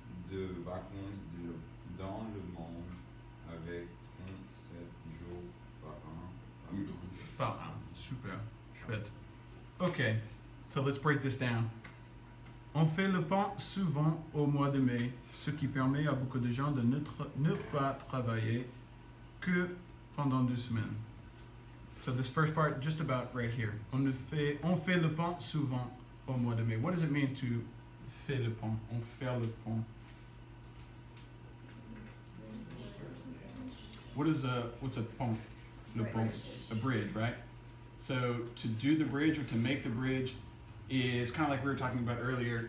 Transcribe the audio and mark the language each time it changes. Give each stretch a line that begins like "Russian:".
French: de vacances dans le monde avec 37 jours par an. Par an. Super. Chouette.
English: Ok. So let's break this down.
French: On fait le pont souvent au mois de mai, ce qui permet à beaucoup de gens de ne pas travailler que pendant 2 semaines.
English: So this first part, just about right here.
French: On fait le pont souvent au mois de mai.
English: What does it mean to faire le pont?
French: On fait le pont.
English: What's a pont? Le pont. A bridge, right? So to do the bridge or to make the bridge is kind of like we were talking about earlier.